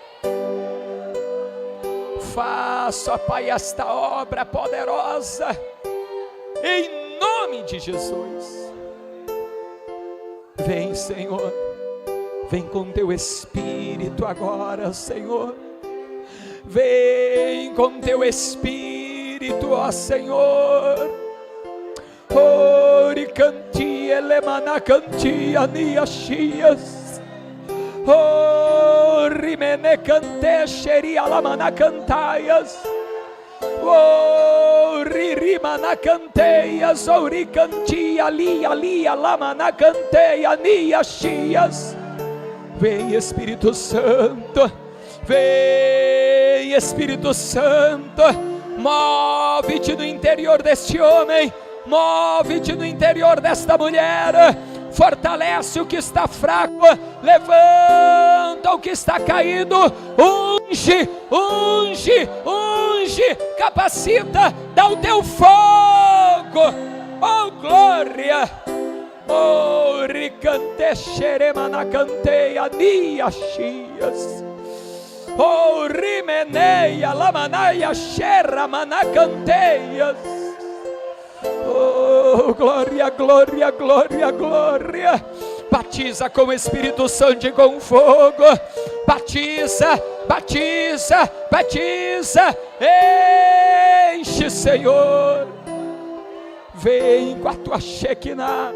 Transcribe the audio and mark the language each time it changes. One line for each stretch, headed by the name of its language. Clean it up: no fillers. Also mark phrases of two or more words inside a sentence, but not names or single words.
Portuguese: Faça, Pai, esta obra poderosa, em nome de Jesus. Vem, Senhor, vem com teu Espírito agora, Senhor. Vem com teu Espírito, ó Senhor. Ori canti elemana canti aniaxias. Ori mene cante xeria lamana cantaias. Ori rimana canteias. Ori canti ali lamana canteia aniaxias. Vem, Espírito Santo, vem, Espírito Santo, move-te no interior deste homem, move-te no interior desta mulher, fortalece o que está fraco, levanta o que está caído, unge, unge, unge, capacita, dá o teu fogo, oh glória. Oh, ricante xerema na canteia niaxias. Oh, rimeneia lamanaia xerra manacanteias. Oh, glória, glória, glória, glória. Batiza com o Espírito Santo e com fogo. Batiza, batiza, batiza. Enche, Senhor. Vem com a tua Shekinah.